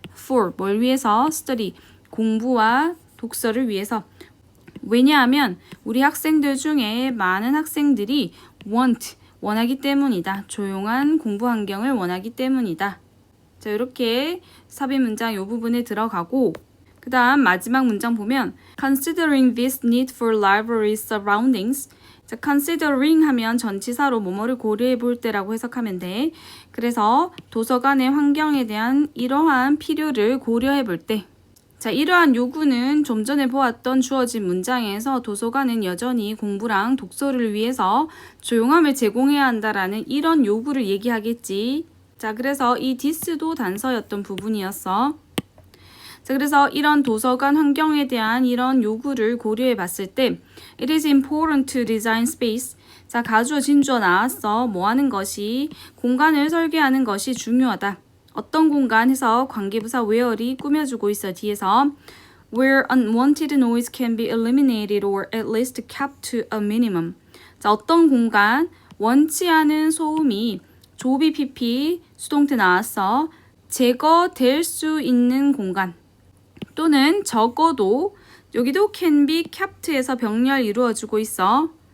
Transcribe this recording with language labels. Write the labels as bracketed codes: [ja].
[ko] for, 뭘 위해서? study, 공부와 독서를 위해서. 왜냐하면 우리 학생들 중에 많은 학생들이 want, 원하기 때문이다. 조용한 공부 환경을 원하기 때문이다. 자, 이렇게 삽입 문장 이 부분에 들어가고, 그 다음 마지막 문장 보면 [en] Considering this need for library surroundings. [ko] 자, considering 하면 전치사로 뭐뭐를 고려해 볼 때라고 해석하면 돼. 그래서 도서관의 환경에 대한 이러한 필요를 고려해 볼 때. 자, 이러한 요구는 좀 전에 보았던 주어진 문장에서 도서관은 여전히 공부랑 독서를 위해서 조용함을 제공해야 한다라는 이런 요구를 얘기하겠지. 자, 그래서 이 this도 단서였던 부분이었어. 자, 그래서 이런 도서관 환경에 대한 이런 요구를 고려해 봤을 때 [en] It is important to design space. [ko] 자, 가주어 진주어 나왔어. 뭐 하는 것이 공간을 설계하는 것이 중요하다. 어떤 공간 해서 관계부사 where이 꾸며주고 있어. [en] 뒤에서 where unwanted noise can be eliminated or at least kept to a minimum. [ko] 자, 어떤 공간 원치 않은 소음이 조비 PP 수동태 나왔어. 제거될 수 있는 공간 또는 적어도 여기도 can be kept에서 병렬 이루어주고 있어.